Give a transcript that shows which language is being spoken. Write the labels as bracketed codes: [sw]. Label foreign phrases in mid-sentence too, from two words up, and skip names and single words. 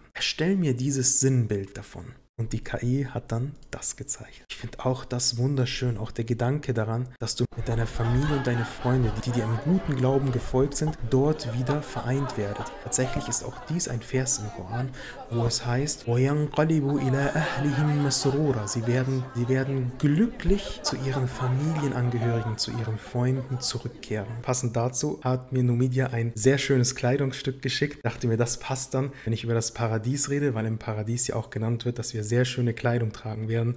[de] Erstell mir dieses Sinnbild davon. Und die KI hat dann das gezeichnet. Ich finde auch das wunderschön, auch der Gedanke daran, dass du mit deiner Familie und deinen Freunden, die dir im guten Glauben gefolgt sind, dort wieder vereint werdet. Tatsächlich ist auch dies ein Vers im Koran, wo es heißt, [ar] وَيَنْقَلِبُوا إِلَىٰ أَهْلِهِمْ مَسْرُورًا. [de] Sie werden glücklich zu ihren Familienangehörigen, zu ihren Freunden zurückkehren. Passend dazu hat mir Numidia ein sehr schönes Kleidungsstück geschickt. Dachte mir, das passt dann, wenn ich über das Paradies rede, weil im Paradies ja auch genannt wird, dass wir sehr schöne Kleidung tragen werden.